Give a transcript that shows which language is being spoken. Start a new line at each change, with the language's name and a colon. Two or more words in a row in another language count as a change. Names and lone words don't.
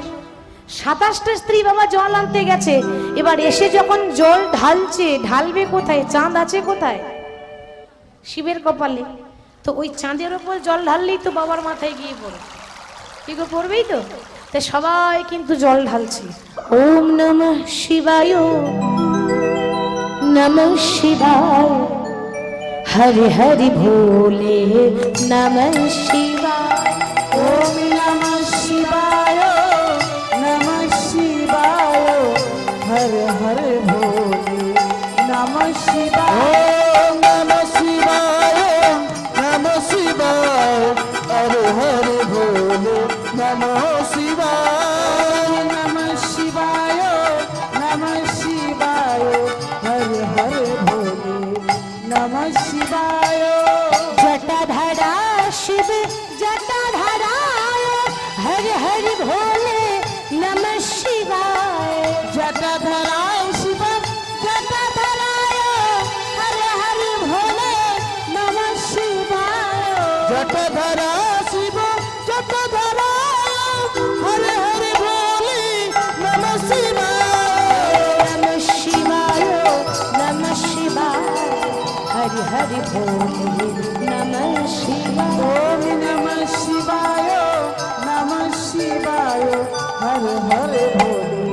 Bangla: 27টা স্ত্রী বাবা জল আনতে গেছে, এবার এসে যখন জল ঢালছে, ঢালবে কোথায়? চাঁদ আছে কোথায়? শিবের কপালে। তো ওই চাঁদের ওপর জল ঢাললেই তো বাবার মাথায় গিয়ে পড়ে, কি গো, পড়বেই তো। তাই সবাই কিন্তু জল ঢালছে।
Sanskrit: ওম নমঃ শিবায়, নমঃ শিবায়, হরি হরি ভোলে নমঃ শিবায়। ওম নমঃ শিবায়, নমঃ শিবায়, হর হর ভোলে নমঃ শিবায়। ওম নমঃ শিবায়, নমঃ শিবায়, হর হর ভোলে নমঃ শিবায়। নমঃ শিবায়, নমঃ শিবায়, হর হর ভোলে নমঃ শিবায়। জটাধারা শিব জটাধারায়, হরি হরি ভোলে নমঃ শিবায়। জটাধরায় শিব জটাধারায়, হরি হরি ভোলে নমঃ শিবায়। জটাধরা শিব জটাধরা হরে হরে বলি নমঃ শিবায়। নমঃ শিবায়, নমঃ শিবায়, হরি হরি ভোলে নমঃ শিবায়। ওম নমঃ শিবায়, নমঃ শিবায়, হরে হরে বলি